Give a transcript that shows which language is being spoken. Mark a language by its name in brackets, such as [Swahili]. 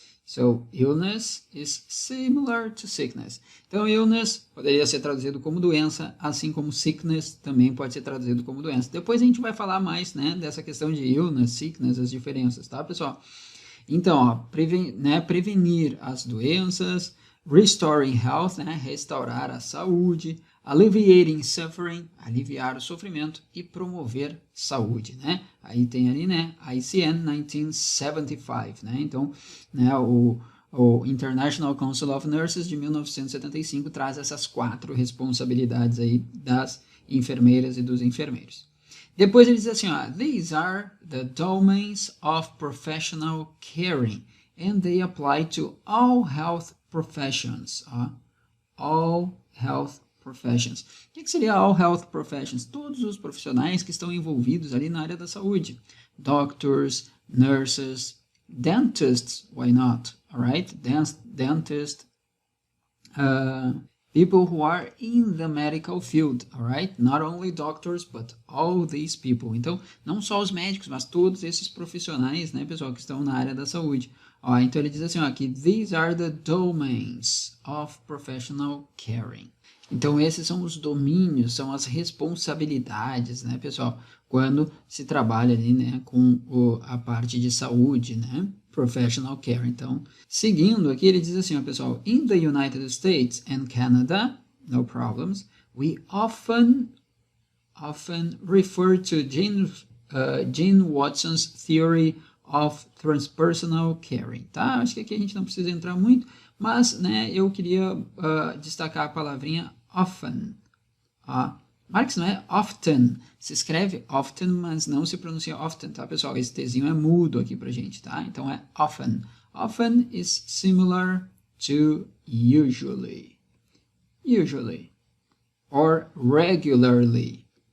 [English] So, illness is similar to sickness. [Portuguese] Então, illness poderia ser traduzido como doença, assim como sickness também pode ser traduzido como doença. Depois a gente vai falar mais, né, dessa questão de illness, sickness, as diferenças, tá, pessoal? Então, ó, prevenir as doenças, [English] restoring health, [Portuguese] né, restaurar a saúde, [English] alleviating suffering, [Portuguese] aliviar o sofrimento e promover saúde, né? Aí tem ali, né, ICN 1975, né? Então, né, o International Council of Nurses de 1975 traz essas 4 responsabilidades aí das enfermeiras e dos enfermeiros. Depois ele diz assim, ó, [English] these are the domains of professional caring and they apply to all health professions. Ó, all health professions. [Portuguese] O que seria [English] all health professions? [Portuguese] Todos os profissionais que estão envolvidos ali na área da saúde. [English] Doctors, nurses, dentists, why not? All right? Dentist, people who are in the medical field, all right? Not only doctors, but all these people. [Portuguese] Então, não só os médicos, mas todos esses profissionais, né, pessoal, que estão na área da saúde. Ó, então ele diz assim, ó, que [English] these are the domains of professional caring. [Portuguese] Então, esses são os domínios, são as responsabilidades, né, pessoal, quando se trabalha ali, né, com a parte de saúde, né, [English] professional care. [Portuguese] Então, seguindo aqui, ele diz assim, ó, pessoal, [English] in the United States and Canada, no problems, we often refer to Gene Watson's theory of transpersonal caring, [Portuguese] tá? Acho que aqui a gente não precisa entrar muito, mas, né, eu queria destacar a palavrinha often. Marx não é often, se escreve often, mas não se pronuncia often, tá, pessoal? Esse Tzinho é mudo aqui pra gente, tá? Então é often. [English] Often is similar to usually. Usually. Or regularly.